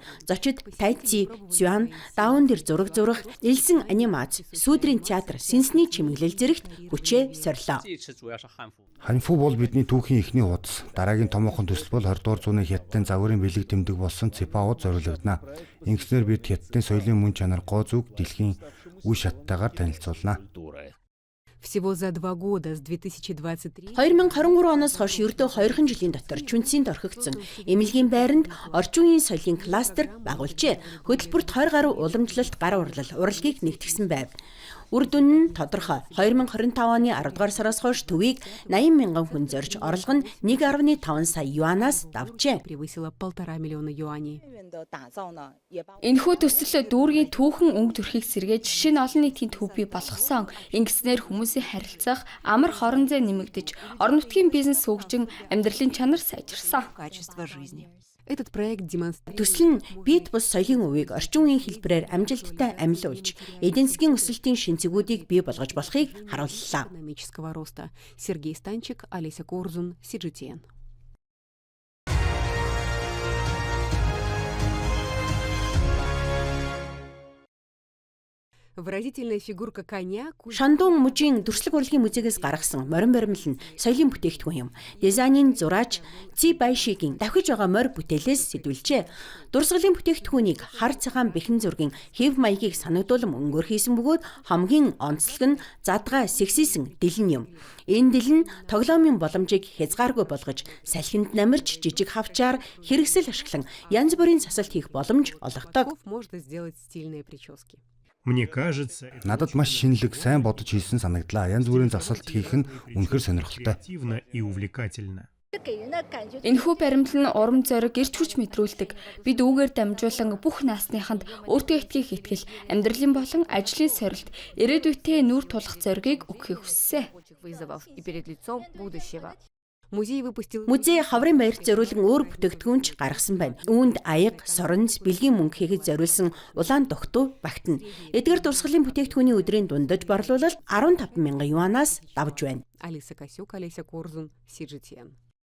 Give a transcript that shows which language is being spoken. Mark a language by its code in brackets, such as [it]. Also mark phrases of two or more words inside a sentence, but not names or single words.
[mn] Зочид тайци, зюан, даун дээр зураг зурах, элсэн анимац, сүүдрийн театр, сэнсний чимэглэл зэрэгт хүчээ сорилоо. Ханьфу бол бидний түүхийн эхний хуудас. Дараагийн томоохон төсөл бол 20 дугаар зууны хятадын загварын бэлэг тэмдэг болсон Ципаод зориулагдана. Ингэснээр бид хятадын соёлын мөн чанар гоо зүг дэлхийн үе шаттайгаар танилцуулна. [ru] Всего за 2 года с 2023. [mn] 2023 оноос хойш ердөө 2 жилийн дотор Чүнцинд орхигдсон эмнэлгийн байранд орчин үеийн соёлын кластер байгуулжээ. Хөтөлбөрт 20 гаруй уламжлалт гар урлал, урлагийг нэгтгэсэн байв. Үр дүн нь тодорхой. 2025 оны 10 дугаар сараас хойш төвийг 80 мянган хүн зорж, орлого нь 1.5 сая юанаас давжээ. [ru] Превысила 1,5 миллиона юаней. [mn] Энэхүү төсөл дүүргийн түүхэн өнгө төрхийг сэргээж шинэ олон нийтийн төв бий болгосон. Ингэснээр хүмүүсийн харилцах амар хорон зай нэмэгдэж, орон нутгийн бизнес хөгжин, амьдралын чанар сайжирсан. [ru] Качество жизни. Этот проект демонстрирует [mn] Төсөл нь Beat бус соёлын өвийг орчин үеийн хэлбэрээр амжилттай амилуулж, эдийн засгийн өсөлтийн шинцэгүүдийг бий болгож болохыг харууллаа. [ru] экономического роста. Сергей Станчик, Олеся Корзун, CGTN. Выразительная фигурка коня. [mn] Шандун мужийн дүрслэг урлагийн музейгээс гаргасан морин баримл нь соёлын бүтээгдэхүүн юм. Дизайнын зураач Ци Байшигийн давхиж байгаа морь бүтээлээс сэтүүлжээ. Дурсгалын бүтээгдэхүүнийг хар цагаан бэхэн зургийн хэв маягийг санагдуулан өнгөөр хийсэн бөгөөд хамгийн онцлог нь задгай сексисэн дэлэн юм. Энэ дэлэн тоглоомын боломжийг хязгааргүй болгож, салхинд намирч жижиг хавчаар хэрэгсэл ашиглан янз бүрийн засалт хийх боломж олгодог. [ru] Можно сделать стильные прически. [mn] Надад маш шинэлэг, сайн бодож хийсэн санагдлаа. Янз бүрийн засалт хийх нь үнэхээр сонирхолтой. Энэхүү баримл нь урам зориг, эрч хүч мэдрүүлдэг. Бид үүгээр дамжуулан бүх наасныханд өөртөө итгэх итгэл, амьдралын болон ажлын сорилт, ирээдүйтэй нүүр тулах зоригийг өгөхийг хүссэн. [ru] Вызовов и перед лицом будущего. Музей выпустил [mn] Музей хаврын баярт зориулан өөр бүтээгдэхүүнч гаргасан байна. Үүнд аяга, соронз, бэлгийн мөнгө хийхэд зориулсан улаан дохтуу багтана. Эдгээр дурсгалын бүтээгдэхүүний өдрийн дундаж борлуулалт 15 мянган юанаас давж байна. Алиса Косюк, Олеся Корзун, CGTN.